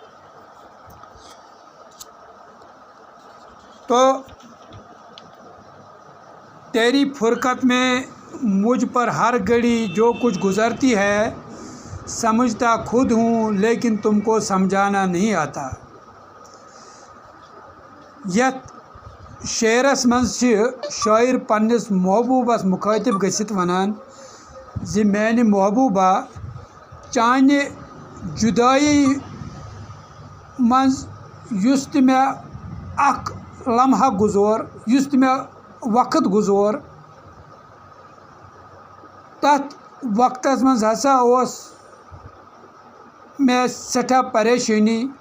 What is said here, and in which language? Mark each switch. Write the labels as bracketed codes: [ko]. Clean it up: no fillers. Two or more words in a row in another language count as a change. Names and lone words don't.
[ur] تو تیری فرقت میں مجھ پر ہر گھڑی جو کچھ گزرتی ہے، سمجھتا خود ہوں لیکن تم کو سمجھانا نہیں آتا. [ks] یت شعرس منز شاعر پنس محبوبس مخاطب گژھتھ ونان زِ میانہِ محبوبہ چانہِ جدائی منز یُس تہِ مےٚ اکھ لمحہ گزور، یُس تہِ مےٚ وقت گزور، تتھ وقتس منز ہسا اوس مےٚ سٮ۪ٹھاہ پریشٲنی.